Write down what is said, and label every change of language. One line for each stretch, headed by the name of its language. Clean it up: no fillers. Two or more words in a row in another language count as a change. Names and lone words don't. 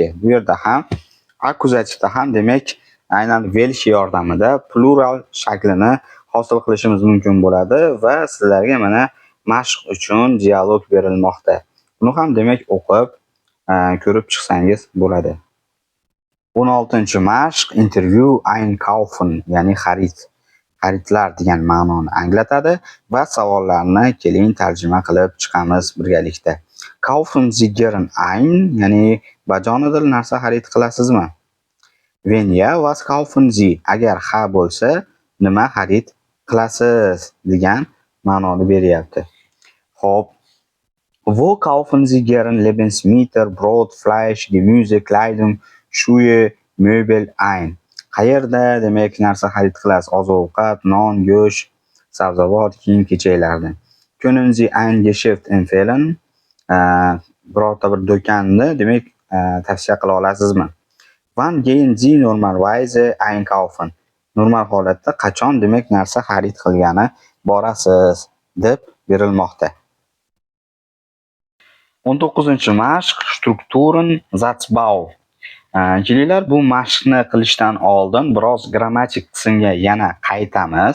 Uzbek: Bu yerda ham akkuzativda ham demak aynan welche yordamida plural shaklini hosil qilishimiz mumkin bo'ladi va sizlarga mana mashq uchun dialog berilmoqda. Buni ham demak o'qib ko'rib chiqsangiz bo'ladi. 16-mashq intervyu einkaufen, ya'ni xaridlar degan ma'noni anglatadi va savollarni keling tarjima qilib chiqamiz birgalikda.
German: Kaufen Sie gern ein,
Uzbek: ya'ni bajonidil narsa xarid qilasizmi?
German: Wenn ja, was kaufen Sie?
Uzbek: Agar ha bo'lsa, nima xarid qilasiz degan ma'noni beryapti. Xo'p.
German: Wo kaufen Sie gern Lebensmittel, Brot, Fleisch, Gemüse, Kleidung, Schuhe, Möbel ein?
Uzbek: Qayerda demak narsa xarid qilasiz? Oziq-ovqat, non, go'sht, sabzavot, kiyim-kechaklardan.
German: Können Sie ein Geschäft empfehlen?
Uzbek: Birorta bir do'konni demak tavsiya qila olasizmi?
German: Wann gehen Sie normalerweise einkaufen?
Uzbek: Normal holatda qachon demak narsa xarid qilgani borasiz deb berilmoqda.
German: 19-mashq Strukturen Satzbau.
Uzbek: Kelinglar, bu mashqni qilishdan oldin biroz grammatik qismga yana qaytamiz.